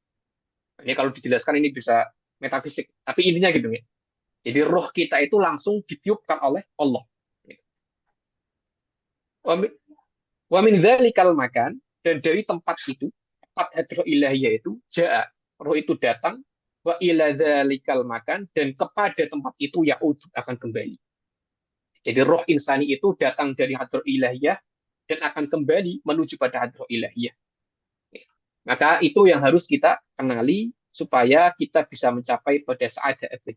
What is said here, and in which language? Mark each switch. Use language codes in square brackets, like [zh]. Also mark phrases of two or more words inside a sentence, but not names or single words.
[id] Ini kalau dijelaskan ini bisa metafisik, tapi intinya gitu ya. Jadi roh kita itu langsung ditiupkan oleh Allah. [ar] ومن ذلك المكان, [id] dan dari tempat itu, tempat [ar] حضرة إلهية [id] itu, ja'a, roh itu datang, [ar] وإلى ذلك المكان, [id] dan kepada tempat itu ya'ud, akan kembali. Jadi roh insani itu datang dari [ar] حضرة إلهية, [id] dan akan kembali menuju pada [ar] حضرة إلهية. [id] Maka itu yang harus kita kenali supaya kita bisa mencapai pada sa'adah abadi.